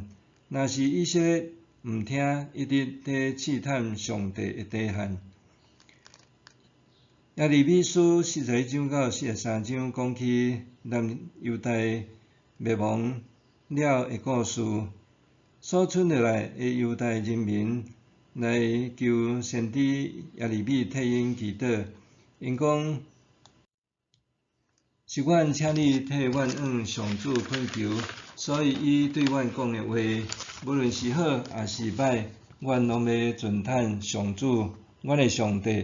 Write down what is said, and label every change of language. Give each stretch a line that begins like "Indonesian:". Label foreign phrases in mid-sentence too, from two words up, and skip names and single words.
Min Nan Chinese: 若是以色列毋听，一直伫试探上帝的底线。耶利米书41章到43章讲起南犹大灭亡了的故事，所剩落来的犹大人民来求先知耶利米替因祈祷，因讲：是阮请你替阮向上主恳求，所以伊对阮讲的话，无论是好也是歹，阮拢要尊叹上主，阮的上帝。